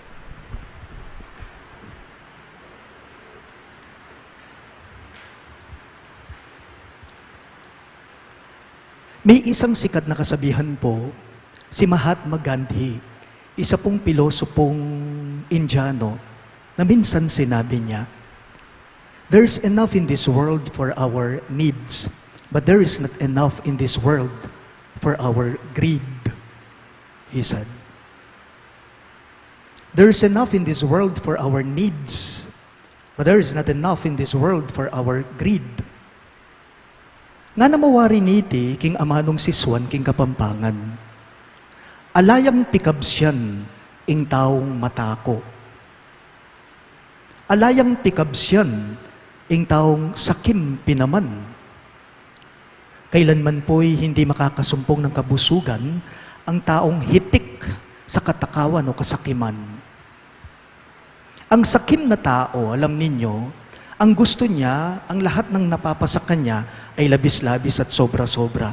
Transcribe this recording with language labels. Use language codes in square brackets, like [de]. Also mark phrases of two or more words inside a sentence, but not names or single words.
[tl] May isang sikat na kasabihan po, si Mahatma Gandhi, isa pong pilosopong Indiano, na minsan sinabi niya, [en] "There's enough in this world for our needs, but there is not enough in this world for our greed," he said. There is enough in this world for our needs, but there is not enough in this world for our greed. [pam] Nga namawari niti, king amanong siswan, king Kapampangan, alayang pikabsyan, ing taong matako. Alayang pikabsyan, ing taong sakim pinaman. [tl] Kailanman po'y hindi makakasumpong ng kabusugan ang taong hitik sa katakawan o kasakiman. Ang sakim na tao, alam ninyo, ang gusto niya, ang lahat ng napapasa kanya ay labis-labis at sobra-sobra.